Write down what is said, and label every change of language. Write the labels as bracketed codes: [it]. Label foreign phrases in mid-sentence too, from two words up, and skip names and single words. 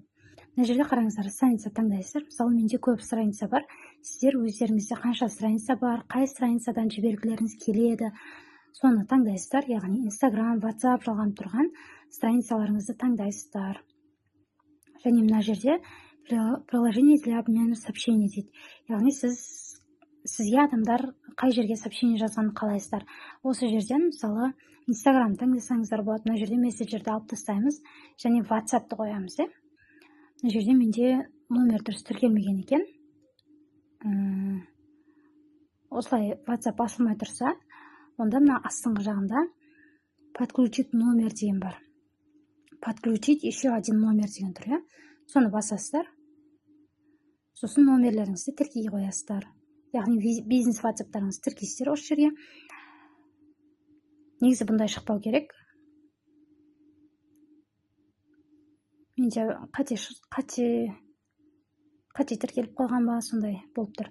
[kk] Мына жерде қараңыздар, страница таңдайсыздар. Мысалы, менде көп страница бар. Сіздер өздеріңізде қанша страница бар, қай страницадан жібергілеріңіз келеді, соны таңдайсыздар. Яғни Instagram, WhatsApp жалғанып тұрған страницаларыңызды таңдайсыздар. Және мына жерде [ru] приложение для обмена сообщений [kk] дейді. Яғни сізге адамдар қай жерге сообщение жазғанын қалайсыздар. Осы жерден мысалы Instagram таңдасаңыздар болады. Мына жерде мессенджерді алып тастаймыз және WhatsApp-ты қоямыз, иә? Мына жерде менде номер дұрыс тіркелмеген екен. Осылай WhatsApp басылмай тұрса, онда мына астыңғы жағында [ru] подключить номер [kk] деген бар. [ru] Подключить еще один номер [kk] деген тұр, иә? Соны басасыздар. Сосын номерлеріңізді тіркей қоясыздар. Яғни бизнес WhatsApp-тарыңызды тіркейсіздер осы жерге. Негізі бұндай шықпау керек. Менде қате қате тіркеліп қойған ба, сондай болып тұр.